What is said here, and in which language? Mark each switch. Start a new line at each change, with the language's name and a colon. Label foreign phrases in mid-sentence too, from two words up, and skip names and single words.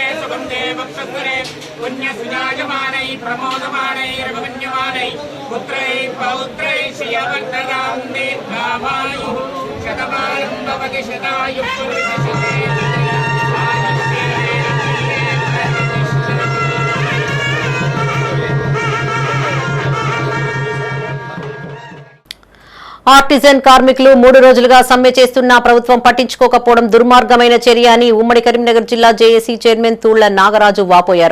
Sanskrit: सुगन्धे वक्षस्थले पुण्यसुजायमानै प्रमोदमानैरभिमन्यमानै पुत्रैः पौत्रैः श्रियवर्धनां दीर्घामायुः शतमानं भवति शतायुः
Telugu: ఆర్టిజన్ కార్మికులు 3 రోజులుగా సమ్మె చేస్తున్నా ప్రభుత్వం పట్టించుకోకపోవడం దుర్మార్గమైన చర్య అని ఉమ్మడి కరీంనగర్ జిల్లా జేఏసీ చైర్మన్ తూళ్ల నాగరాజు వాపోయారు.